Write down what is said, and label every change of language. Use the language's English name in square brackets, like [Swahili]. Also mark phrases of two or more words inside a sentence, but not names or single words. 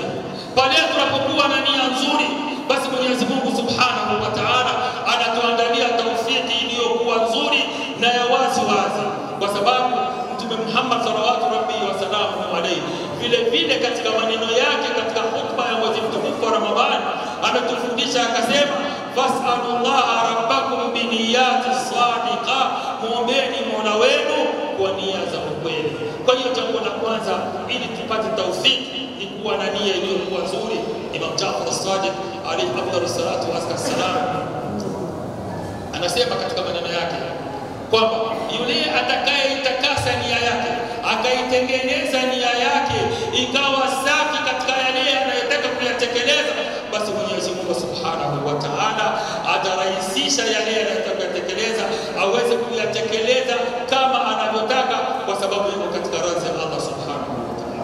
[Swahili] Pale tunapokuwa na nia nzuri, basi Mwenyezi Mungu [Arabic] سبحانه وتعالى [Swahili] anatuandalia tawfiki iliyokuwa nzuri na ya wazi wazi, kwa sababu Mtume Muhammad [Arabic] صلى الله عليه وسلم [Swahili] vile vile katika maneno yake katika hutuba ya mwezi mtukufu wa Ramadhani ametufundisha akasema, [Arabic] فاسألوا الله ربكم بنيات صادقة, [Swahili] muombeni Mola wenu kwa nia za ukweli. Kwa hiyo jambo la kwanza ili tupate tawfiki ni kuwa na nia iliyokuwa nzuri. Imam Jafar as-Sadiq [Arabic] عليه أفضل الصلاة والسلام [Swahili] anasema katika maneno yake kwamba yule atakayeitakasa nia yake, akaitengeneza nia yake ikawa safi katika yale anayotaka kuyatekeleza, basi Mwenyezi Mungu [Arabic] سبحانه وتعالى [Swahili] atarahisisha yale anayotaka kuyatekeleza aweze kuyatekeleza kama anavyotaka, kwa sababu yuko katika radhi ya Allah [Arabic] سبحانه وتعالى.